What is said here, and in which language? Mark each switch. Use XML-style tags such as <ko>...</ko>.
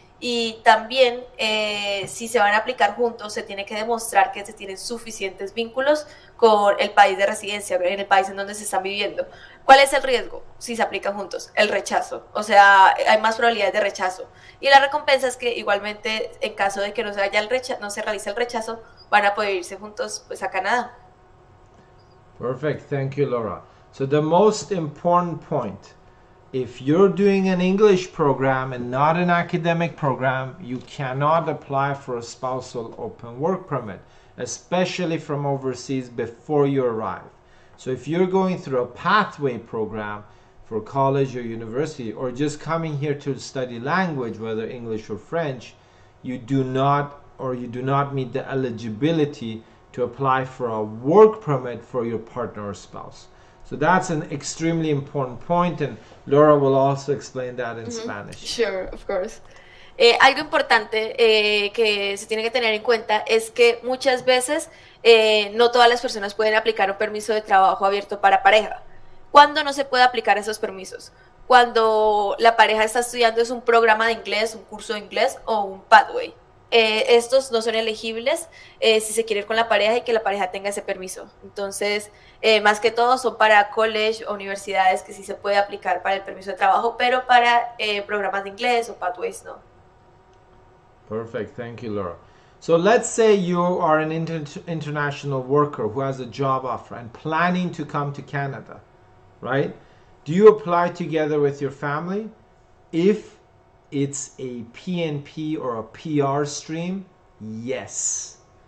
<es>Y también, si se van a aplicar juntos, se tiene que demostrar que se tienen suficientes vínculos con el país de residencia, en el país en donde se están viviendo. ¿Cuál es el riesgo si se aplican juntos? El rechazo. O sea, hay más probabilidades de rechazo. Y la recompensa es que igualmente, en caso de que no se realice el rechazo, van a poder irse juntos pues, a Canadá.</es> <en>Perfect. Thank you, Laura. So the most important point, if you're doing an English program and not an academic program, you cannot apply for a spousal open work permit, especially from overseas before you arrive. So if you're going through a pathway program for college or university, or just coming here to study language, whether English or French, you do not meet the eligibility to apply for a work permit for your partner or spouse. So that's an extremely important point, and Laura will also explain that in Spanish. Sure, of course.</en> <es>Algo importante que se tiene que tener en cuenta es que muchas veces no todas las personas pueden aplicar un permiso de trabajo abierto para pareja. ¿Cuándo no se puede aplicar esos permisos? Cuando la pareja está estudiando es un programa de inglés, un curso de inglés o un pathway. Estos no son elegibles si se quiere ir con la pareja y que la pareja tenga ese permiso. Entonces, más que todo son para college o universidades que sí se puede aplicar para el permiso de trabajo, pero para programas de inglés o pathways no.</es> <en>Perfect, thank you, Laura. So let's say you are an international worker who has a job offer and planning to come to Canada, right? Do you apply together with your family? If it's a PNP or a PR stream, yes.</en>